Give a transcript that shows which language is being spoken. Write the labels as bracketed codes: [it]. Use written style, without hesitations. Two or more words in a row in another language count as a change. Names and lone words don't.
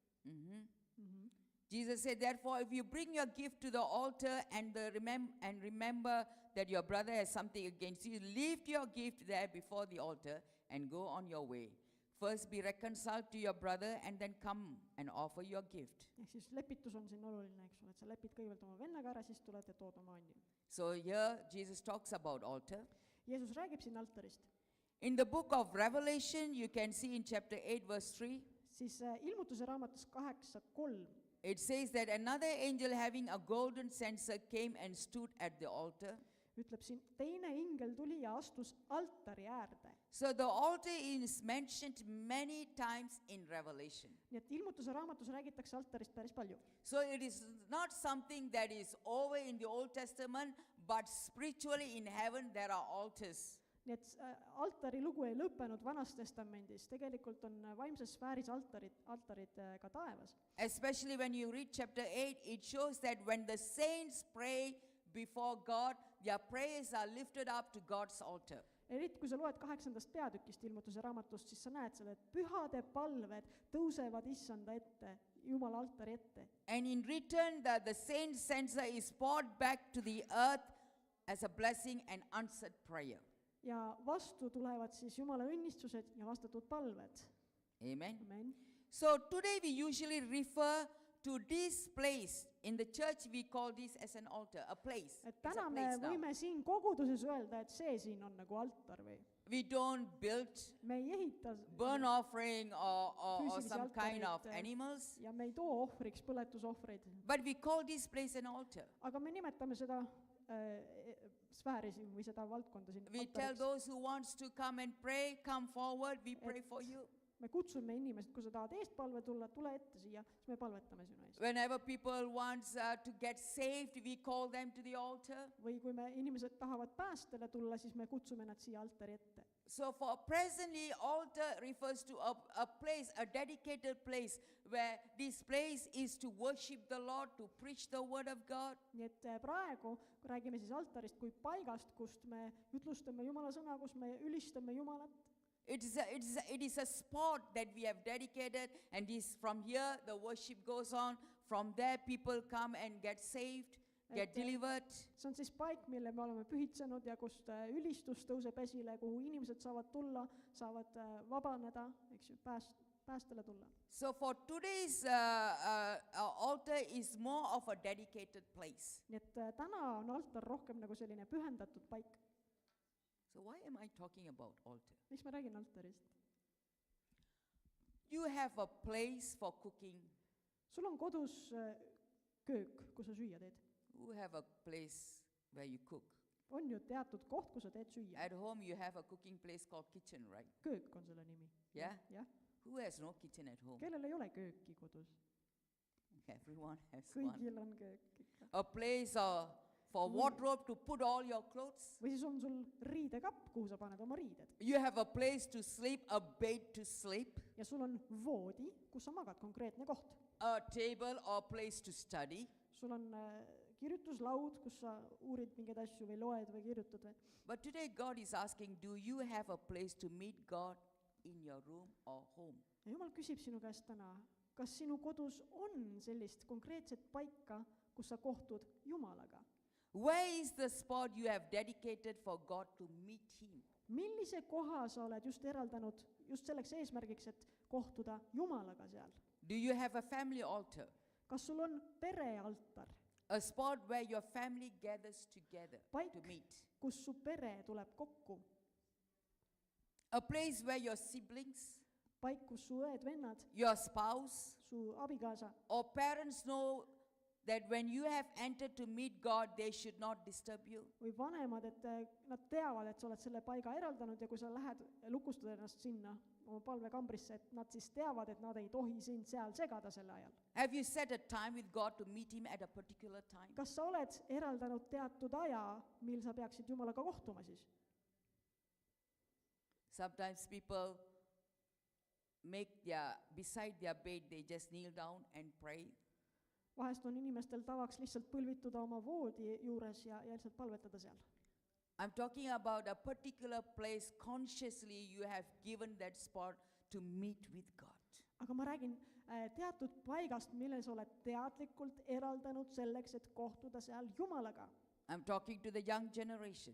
[en] Jesus said, therefore, if you bring your gift to the altar and remember that your brother has something against you, leave your gift there before the altar and go on your way. First be reconciled to your brother and then come and offer your gift. [et] Ehk siis lepitus on siin oluline, eks ole, et sa lepid kõigepealt oma vennaga ära, siis tuled ja tood oma andi. [en] So here Jesus talks about altar. [et] Jeesus räägib siin altarist. [en] In the book of Revelation, you can see in chapter 8 verse 3, [et] Siis ilmutuse raamatus 8:3 [en] it says that another angel having a golden censer came and stood at the altar. [et] ütleb siin, teine ingel tuli ja astus altari äärde. [en] So the altar is mentioned many times in Revelation. [et] Nii et ilmutuse raamatus räägitakse altarist päris palju. [en] So it is not something that is over in the Old Testament, but spiritually in heaven there are altars. [et] Nii et altari lugu ei lõppenud Vanas Testamendis, tegelikult on vaimses sfääris altarid ka taevas. [en] Especially when you read chapter 8, it shows that when the saints pray before God, their prayers are lifted up to God's altar. [et] Eriti kui sa loed 8. peatükist ilmutuse raamatust, siis sa näed selle, et pühade palved tõusevad issanda ette, Jumala altari ette. [en] And in return, the saint's censer is poured back to the earth as a blessing and answered prayer. [et] Ja vastu tulevad siis Jumala õnnistused ja vastatud palved. [en] Amen. [et] Amen. [en] So today we usually refer to this place. In the church we call this as an altar, a place. [et] Et [en] It's a [et] täna me [en] place now. [et] võime siin koguduses öelda, et see siin on nagu altar või? [en] We don't build [et] Me ei ehita [en] burnt offering or [et] Füüsilisi [en] some kind of [et] altareid, [en] animals, [et] ja me ei too ohvriks põletusohvreid. [en] but we call this place an altar. [et] Aga me nimetame seda sfääri siin või seda valdkonda siin [en] We tell [et] altariks. [en] those who wants to come and pray, come forward, we pray for you. [et] Me kutsume inimesed, kui sa tahad eestpalve tulla, tule ette siia, siis me palvetame sinu eest. [en] Whenever people wants to get saved, we call them to the altar. [et] Või kui me inimesed tahavad päästele tulla, siis me kutsume nad siia altari ette. [en] So for presently, altar refers to a place, a dedicated place, where this place is to worship the Lord, to preach the word of God. [et] nii et praegu räägime siis altarist kui paigast, kust me jutlustame Jumala sõna, kus me ülistame Jumalat. [en] It is a spot that we have dedicated, and from here the worship goes on. From there people come and get saved, get delivered. [et] See on siis paik, mille me oleme pühitsenud ja kust ülistus tõuseb esile, kuhu inimesed saavad tulla, saavad vabaneda, eks ju, päästele tulla. [en] So for today's altar is more of a dedicated place. [et] Nii et täna on altar rohkem nagu selline pühendatud paik. [en] So why am I talking about altar? [et] Miks ma räägin altarist? [en] You have a place for cooking. [et] Sul on kodus köök, kus sa süüa teed. [en] You have a place where you cook. [et] On ju teatud koht, kus sa teed süüa. [en] At home you have a cooking place called kitchen, right? [et] Köök on selle nimi. [en] Yeah? [et] Jah. [en] Who has no kitchen at home? [et] Kellel ei ole kööki kodus? [en] Everyone has one. [et] Kõigil on köök ikka. [en] A place for wardrobe to put all your clothes. [et] Või siis on sul riidekapp, kuhu sa paned oma riided. [en] You have a place to sleep, a bed to sleep, [et] Ja sul on voodi, kus sa magad, konkreetne koht. [en] a table or place to study. [et] Sul on kirjutuslaud, kus sa uurid mingeid asju või loed või kirjutad või. [en] But today God is asking, do you have a place to meet God in your room or home? [et] Ja Jumal küsib sinu käest täna, kas sinu kodus on sellist konkreetset paika, kus sa kohtud Jumalaga? [en] Where is the spot you have dedicated for God to meet Him? [et] Millise koha sa oled just eraldanud just selleks eesmärgiks, et kohtuda Jumalaga seal? [en] Do you have a family altar? [et] Kas sul on perealtar? [en] A spot where your family gathers together [et] Paik, [en] to meet? [et] kus su pere tuleb kokku? [en] A place where your siblings, [et] Paik, kus su õed, vennad, [en] your spouse, [et] su abikaasa [en] or parents know that when you have entered to meet God, they should not disturb you? [et] või vanemad, et nad teavad, et sa oled selle paiga eraldanud ja kui sa lähed lukustad ennast sinna oma palvekambrisse, et nad siis teavad, et nad ei tohi sind seal segada selle ajal. [en] Have you set a time with God to meet Him at a particular time? [et] Kas sa oled eraldanud teatud aja, mil sa peaksid Jumalaga kohtuma siis? [en] Sometimes people beside their bed, they just kneel down and pray. [et] Vahest on inimestel tavaks lihtsalt põlvituda oma voodi juures ja lihtsalt palvetada seal. [en] I'm talking about a particular place consciously you have given that spot to meet with God. [et] Aga ma räägin teatud paigast, mille sa oled teadlikult eraldanud selleks, et kohtuda seal Jumalaga. [en] I'm talking to the young generation.